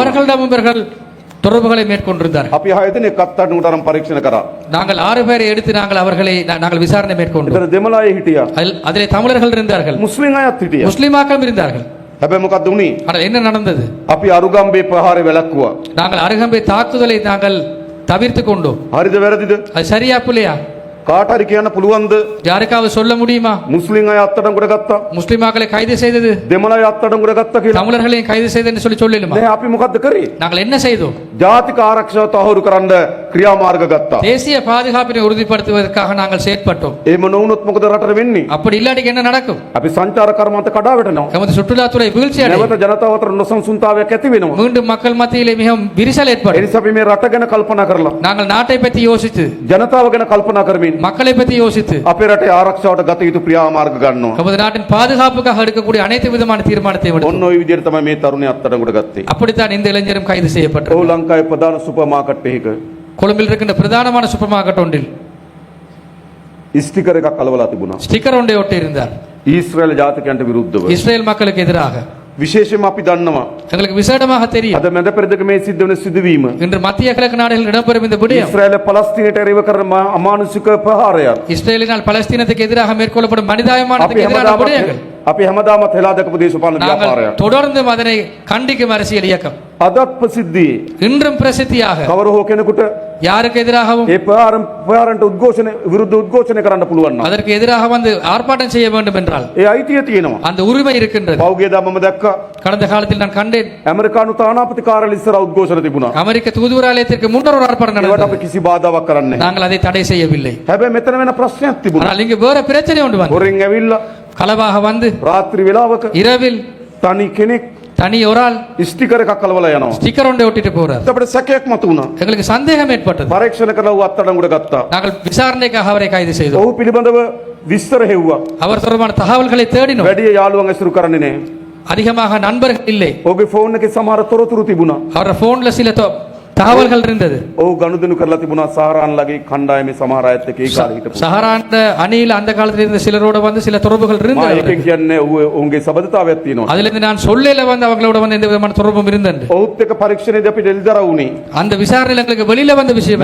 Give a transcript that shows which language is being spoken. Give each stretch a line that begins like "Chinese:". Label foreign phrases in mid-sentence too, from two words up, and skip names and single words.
Tamil: அவர்களிடம் இவர்கள் தொடர்புகளை மேற்கொண்டிருந்தார்கள்.
Sinhala: අපි 6 දෙනෙක් අත්අඩංගුවට අරන් පරීක්ෂණ කරා.
Tamil: நாங்கள் 6 பேரை எடுத்து நாங்கள் விசாரணை மேற்கொண்டோம்.
Sinhala: ඒතර දෙමළ අය හිටියා.
Tamil: அதிலே தமிழர்கள் இருந்தார்கள்,
Sinhala: මුස්ලිම් අයත් හිටියා.
Tamil: முஸ்லிமாக்களும் இருந்தார்கள்.
Sinhala: හැබැයි මොකද්ද උනේ?
Tamil: ஆனால் என்ன நடந்தது?
Sinhala: අපි අරුගම්බේ ප්‍රහාරය වැළැක්වුවා.
Tamil: நாங்கள் அருகம்பை தாக்குதலை நாங்கள் தவிர்த்து கொண்டோம்.
Sinhala: හරිද වැරදිද?
Tamil: அது சரியா பிள்ளையா?
Sinhala: කාට හරි කියන්න පුළුවන්ද?
Tamil: யாருக்காவது சொல்ல முடியுமா?
Sinhala: මුස්ලිම් අය අත්අඩංගුවට ගත්තා.
Tamil: முஸ்லிமாக்களை கைது செய்தது,
Sinhala: දෙමළ අය අත්අඩංගුවට ගත්තා කියලා.
Tamil: தமிழர்களையும் கைது செய்ததுன்னு சொல்லிடுமா?
Sinhala: නෑ අපි මොකද්ද කරේ?
Tamil: நாங்கள் என்ன செய்தோம்?
Sinhala: ජාතික ආරක්ෂාව තහවුරු කරන්න ක්‍රියාමාර්ග ගත්තා.
Tamil: தேசிய பாதுகாப்பினை உறுதிப்படுத்துவதற்காக நாங்கள் செயற்பட்டோம்.
Sinhala: එහෙම නොවුනොත් මොකද රටට වෙන්නේ?
Tamil: அப்படி இல்லாட்டிக்கு என்ன நடக்கும்?
Sinhala: අපි සංචාර කර්මාන්ත කඩා වැටෙනවා.
Tamil: நமது சுற்றுலாத்துறை வீழ்ச்சி
Sinhala: නැවත
Tamil: அடையும்.
Sinhala: ජනතාව අතර නොසන්සුන්තාවයක් ඇති වෙනවා.
Tamil: மீண்டும் மக்கள் மத்தியிலே மிகவும் விரிசல்
Sinhala: ඒ
Tamil: ஏற்படும்.
Sinhala: නිසා අපි මේ රට ගැන කල්පනා කරලා
Tamil: நாங்கள் நாட்டை பற்றி யோசித்து,
Sinhala: ජනතාව ගැන කල්පනා කරමින්
Tamil: மக்களை பற்றி யோசித்து
Sinhala: අපේ රටේ ආරක්ෂාවට ගත යුතු ක්‍රියාමාර්ග ගන්නවා.
Tamil: நமது நாட்டின் பாதுகாப்புக்காக எடுக்கக்கூடிய அனைத்து விதமான தீர்மானத்தை எடுத்தோம்.
Sinhala: ඔන්න ඔය විදිහට තමයි මේ තරුණයා අත්අඩංගුවට ගත්තේ.
Tamil: அப்படித்தான் இந்த இளைஞரும் கைது செய்யப்பட்டார்.
Sinhala: ඔව් ලංකාවේ ප්‍රධාන
English: super market
Sinhala: එකක
Tamil: கொழும்பில் இருக்கின்ற பிரதானமான
English: super market
Tamil: ஒன்றில்
Sinhala: ස්ටිකර් එකක් අලවලා තිබුණා.
Tamil: ஸ்டிக்கர் ஒன்றை ஒட்டி இருந்தார்.
Sinhala: ඊශ්‍රායල් ජාතිකයන්ට විරුද්ධව.
Tamil: இஸ்ரேல் மக்களுக்கு எதிராக.
Sinhala: විශේෂයෙන්ම අපි දන්නවා
Tamil: எங்களுக்கு விசேடமாக தெரியும்,
Sinhala: අද මැද පෙරදිග මේ සිද්ධ වෙන සිදුවීම
Tamil: இன்று மத்திய கிழக்கு நாடுகளில் இடம்பெறும் இந்த விடயம்
Sinhala: ඊශ්‍රායල පලස්තීනයට එරෙහිව කරන අමානුෂික ප්‍රහාරයක්.
Tamil: இஸ்ரேலினால் பலஸ்தீனத்துக்கு எதிராக மேற்கொள்ளப்படும் மனிதாயமானத்துக்கு எதிரான விடயங்கள்.
Sinhala: අපි හැමදාමත් හෙලා දැකපු දේශපාලන
Tamil: நாங்கள்
Sinhala: ව්‍යාපාරයක්.
Tamil: தொடர்ந்து அதனை கண்டிக்கும் அரசியல் இயக்கம்
Sinhala: අදත් ප්‍රසිද්ධියේ
Tamil: இன்றும் பிரசித்தியாக
Sinhala: කවර හෝ කෙනෙකුට
Tamil: யாருக்கு எதிராகவும்
Sinhala: ඒ ප්‍රහාරන්ට උද්ඝෝෂණ විරුද්ධ උද්ඝෝෂණය කරන්න පුළුවන් නම්
Tamil: அதற்கு எதிராக வந்து ஆர்ப்பாட்டம் செய்ய வேண்டும் என்றால்
Sinhala: ඒ අයිතිය තියෙනවා.
Tamil: அந்த உரிமை இருக்கின்றது.
Sinhala: පෞගියදා මම දැක්කා
Tamil: கடந்த காலத்தில் நான் கண்டேன்,
Sinhala: ඇමරිකානු තානාපති කාර්යාලය ඉස්සර උද්ඝෝෂණ තිබුණා.
Tamil: அமெரிக்க தூதுவராலயத்திற்கு முன்னர் ஒரு ஆர்ப்பாட்டம்
Sinhala: ඒවට
Tamil: நடந்தது.
Sinhala: අපි කිසි බාධාවක් කරන්නේ නැහැ.
Tamil: நாங்கள் அதை தடை செய்யவில்லை.
Sinhala: හැබැයි මෙතන වෙන ප්‍රශ්නයක් තිබුණා.
Tamil: ஆனால் இங்கு வேற பிரச்சனை ஒன்று வந்து
Sinhala: හොරෙන් ඇවිල්ලා
Tamil: களவாக வந்து
Sinhala: රාත්‍රී වෙලාවක
Tamil: இரவில்
Sinhala: තනි කෙනෙක්
Tamil: தனி ஒரு ஆள்
Sinhala: ස්ටිකර් එකක් අලවලා යනවා.
Tamil: ஸ்டிக்கர் ஒன்றை ஒட்டிட்டு போறார்.
Sinhala: අපිට සැකයක් මතුවුණා.
Tamil: எங்களுக்கு சந்தேகம் ஏற்பட்டது.
Sinhala: පරීක්ෂණ කරලා ඌ අත්අඩංගුවට ගත්තා.
Tamil: நாங்கள் விசாரணைக்காக அவரை கைது செய்தோம்.
Sinhala: ඔහු පිළිබඳව විස්තර හෙව්වා.
Tamil: அவர் தொடர்பான தகவல்களை தேடினோம்.
Sinhala: වැඩි යාළුවන් ඇසුරු කරන්නේ නැහැ.
Tamil: அதிகமாக நண்பர்கள் இல்லை.
Sinhala: ඔහුගේ ෆෝන් එකේ සමහර තොරතුරු තිබුණා.
Tamil: அவரோட போன்ல சில தகவல்கள் இருந்தது.
Sinhala: ඔහු ගනුදෙනු කරලා තිබුණා සහරාන්ලගේ කණ්ඩායමේ සමහර අයත් එක්ක ඒ කාලේ හිටපු.
Tamil: சஹரான் அணியில் அந்த காலத்தில் இருந்த சிலரோட வந்து சில தொடர்புகள்
Sinhala: මා
Tamil: இருந்தது.
Sinhala: එකෙන් කියන්නේ ඔවුන්ගේ සබඳතාවයක් තියෙනවා.
Tamil: அதுல இருந்து நான் சொல்லல வந்து அவங்களோட வந்து எந்த விதமான தொடர்பும் இருந்தது.
Sinhala: ඔහුත් එක්ක පරීක්ෂණයේදී අපි එළිදරව් වුණේ.
Tamil: அந்த விசாரணையில் எங்களுக்கு வெளியில வந்த விஷயம்